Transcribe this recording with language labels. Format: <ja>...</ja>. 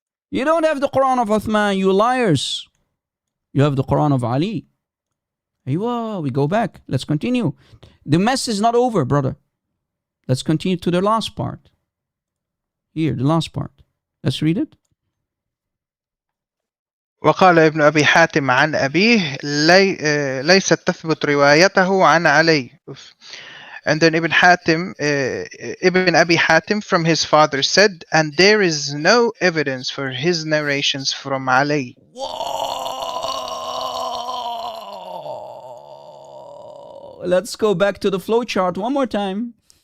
<en>You don't have the Quran of Uthman, you liars. You have the Quran of Ali. Aywa, we go back. Let's continue. The mess is not over, brother. Let's continue to the last part. Here, the last part. Let's read it.</en> <ar>وقال ابن أبي حاتم عن أبيه ليست تثبت روايته عن علي.</ar> <en>And then Ibn Abi Hatim from his father said, and there is no evidence for his narrations from Ali. Whoa! Let's go back to the flowchart one more time.</en>